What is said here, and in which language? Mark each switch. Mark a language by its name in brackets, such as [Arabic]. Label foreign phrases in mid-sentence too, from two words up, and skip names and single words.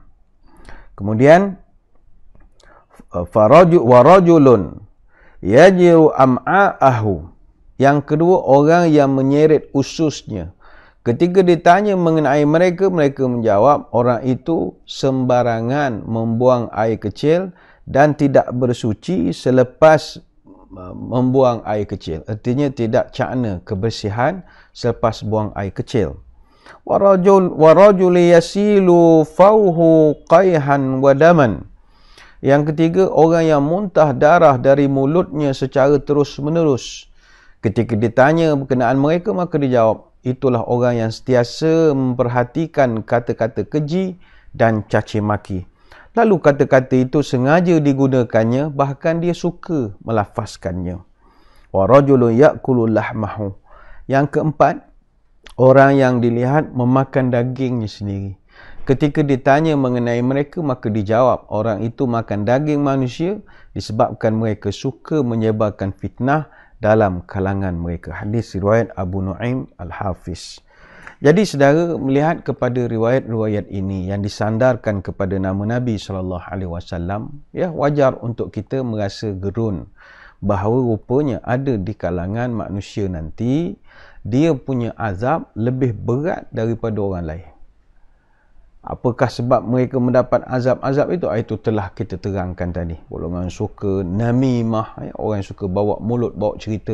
[Arabic] Kemudian, وَرَجُلٌ يَجُرُّ أَمْعَاءَهُ. [Malay] Yang kedua, orang yang menyeret ususnya. Ketika ditanya mengenai mereka, mereka menjawab, orang itu sembarangan membuang air kecil dan tidak bersuci selepas membuang air kecil. Artinya tidak cakna kebersihan selepas buang air kecil. [Arabic] وَرَجُلٌ يَسِيلُ فُوهُ قَيْحًا وَدَمًا. [Malay] Yang ketiga, orang yang muntah darah dari mulutnya secara terus-menerus. Ketika ditanya berkenaan mereka, maka dijawab, itulah orang yang sentiasa memperhatikan kata-kata keji dan caci maki. Lalu kata-kata itu sengaja digunakannya, bahkan dia suka melafazkannya. [Arabic] وَرَجُلٌ يَأْكُلُ لَحْمَهُ. [Malay] Yang keempat, orang yang dilihat memakan dagingnya sendiri. Ketika ditanya mengenai mereka, maka dijawab, orang itu makan daging manusia disebabkan mereka suka menyebarkan fitnah dalam kalangan mereka. Hadis riwayat Abu Nu'aim Al-Hafiz. Jadi saudara melihat kepada riwayat-riwayat ini yang disandarkan kepada nama Nabi SAW, ya, wajar untuk kita merasa gerun bahawa rupanya ada di kalangan manusia nanti dia punya azab lebih berat daripada orang lain. Apakah sebab mereka mendapat azab-azab itu? Itu telah kita terangkan tadi. Golongan suka namimah, orang yang suka bawa mulut, bawa cerita.